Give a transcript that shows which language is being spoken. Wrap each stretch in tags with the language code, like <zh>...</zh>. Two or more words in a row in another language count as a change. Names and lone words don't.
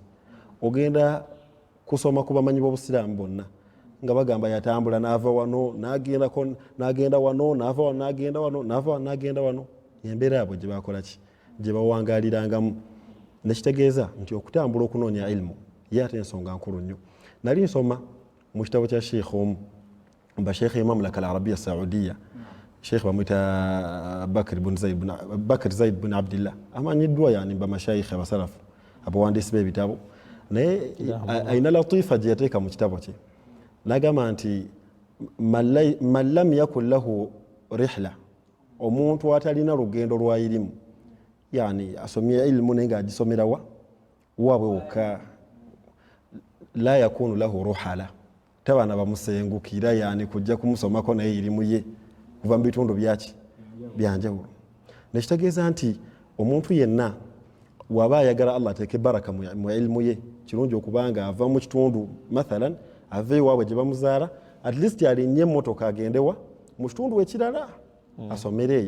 <lg>Ogenda kusoma ku bamanyi b'obusiraamu bonna nga bagamba yatambula n'ava wano n'agenda wano, n'ava wano n'agenda wano, n'ava wano n'agenda wano. Embeera yabwe gye bakola ki? Gye bawangaalirangamu. Nekitegeeza nti okutambula okunoonya ilmu ye ate ensonga nkulu nnyo. Nali nsoma mu kitabo kya sheikh omu Sheikh Mamlaka al-Arabia Saudiya, Sheikh bamwita Bakr Zaid bin Abdillah, amanyiddwa yani bamashayikh abasalafu abawandiisi b'ebitabo, naye ayina latifa gye yateeka mu kitabo kye. N'agamba nti</lg> <ar>من لم يكن له رحلة,</ar> <lg>omuntu atalina lugendo lwa irimu yani asomye ilmu naye ng'agisomera waabwe wokka</lg> <ar>لا يكون له رحلة</ar> <lg>tabaana bamusengukira yani kujja kumusomako naye irimu ye kuva mu bitundu byanjawulo nekitegeeza nti omuntu yenna waba ayagala Allah ateeke baraka mu ilmu ye kirungi okubanga ava mu kitundu mathalan ave ewaabwe gye bamuzaala</lg> <en>at least</en> <lg>alinnye emmotoka agendewa mu kitundu ekirala asomereeyo.</lg>